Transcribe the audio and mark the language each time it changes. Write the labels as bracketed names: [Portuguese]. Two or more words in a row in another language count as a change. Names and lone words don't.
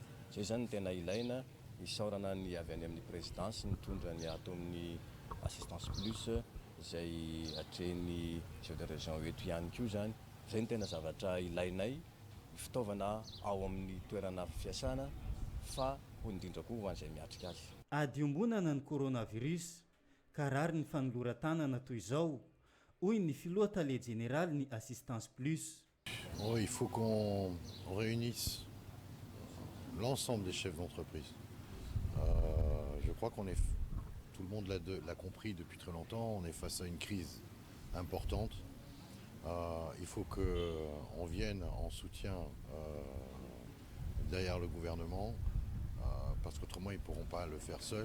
[Malagasy] Zay zany tena ilaina isaorana ny avy any amin'ny présidence nitondra ny ato amin'ny assistance plus izay atreny [French] chef de région [Malagasy] eto ihany koa zany. Zay ny tena zavatra ilainay fitaovana ao amin'ny toerana fiasana fa ho indrindra koa ho an'izay miatrika azy. Ady ombonana ny coronavirus ka rary ny fanoloran-tanana toy izao hoy ny filoha tale général ny assistance plus. [French] Il faut qu'on réunisse l'ensemble des chefs d'entreprise. Je crois qu'on est, tout le monde l'a compris depuis très longtemps, on est face à une crise importante. Il faut qu'on vienne en soutien derrière le gouvernement, parce qu'autrement ils ne pourront pas le faire seuls.